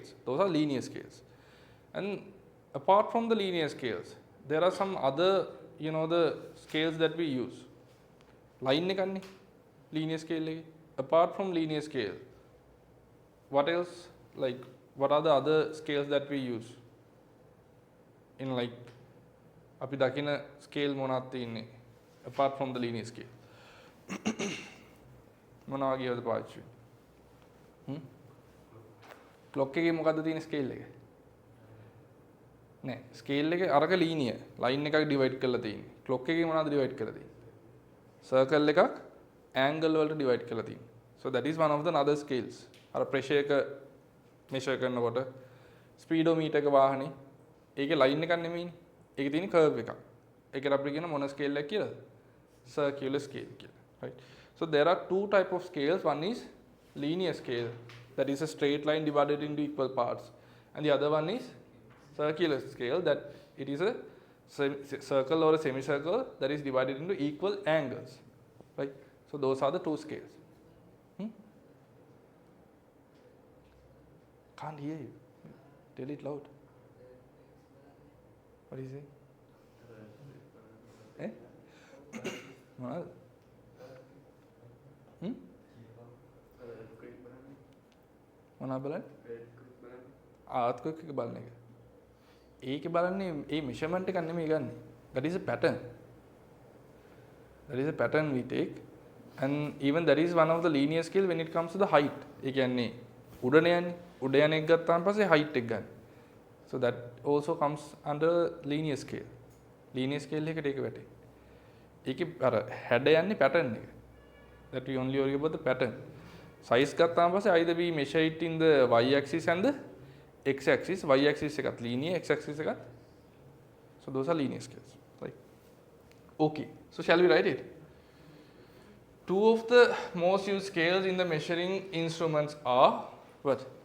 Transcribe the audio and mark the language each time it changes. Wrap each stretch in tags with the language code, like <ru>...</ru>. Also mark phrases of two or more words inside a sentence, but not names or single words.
<en>Those are linear scales. And apart from the linear scales, there are some other, the scales that we use.</en> <si>Line එකන්නේ</si> <en>linear scale</en> <si>එකේ.</si> <en>Apart from linear scale, what else? Like, what are the other scales that we use? In like,</en> <si>අපි දකින scale මොනවද තියෙන්නේ?</si> <en>Apart from the linear scale.</en> <si>මොනවා වගේද පාවිච්චි වෙන්නේ? Clock එකේ මොකද්ද තියෙන scale එක? නෑ, scale එකේ අරක linear, line එකක් divide කරලා තියෙන්නේ. Clock එකේ මොනවද divide කරලා තියෙන්නේ? Circle එකක් angle වලට divide කරලා තියෙනවා.</si> <en>So that is one of the other scales.</en> <si>අර pressure එක measure කරනකොට speedometer එක වාහනේ ඒකේ line එකක් නෙමෙයිනේ. ඒකේ තියෙන curve එකක්. ඒකට අපි කියන මොන scale එකක් කියලාද?</si> <en>Circular scale කියලා. Right. So there are two type of scales. One is linear scale, that is a straight line divided into equal parts, and the other one is circular scale, that it is a circle or a semicircle that is divided into equal angles. Right. So those are the two scales. Can't hear you. Tell it loud. What is it?</en> <si>Eh? මොනවද? මොනවද බලන්නේ? earthquake එක බලන එක. ඒකේ බලන්නේ ඒ measurement එකක් නෙමෙයි ගන්නෙ.</si> <en>That is a pattern. That is a pattern we take, and even that is one of the linear scale when it comes to the height.</en> <si>ඒ කියන්නේ උඩන යන්නේ. උඩ යන එක ගත්තාම පස්සේ height එක ගන්න.</si> <en>So that also comes under linear scale. Linear scale</en> <si>එකට ඒක වැටේ. ඒකේ අර හැඩ යන්නේ pattern එක.</si> <en>That we only worry about the pattern. Size</en> <si>ගත්තාම පස්සේ</si> <en>either we measure it in the y axis and the x axis. Y axis එකත් linear, x axis එකත්. So those are linear scales. Right. Okay. So shall we write it? Two of the most used scales in the measuring instruments are what?</en>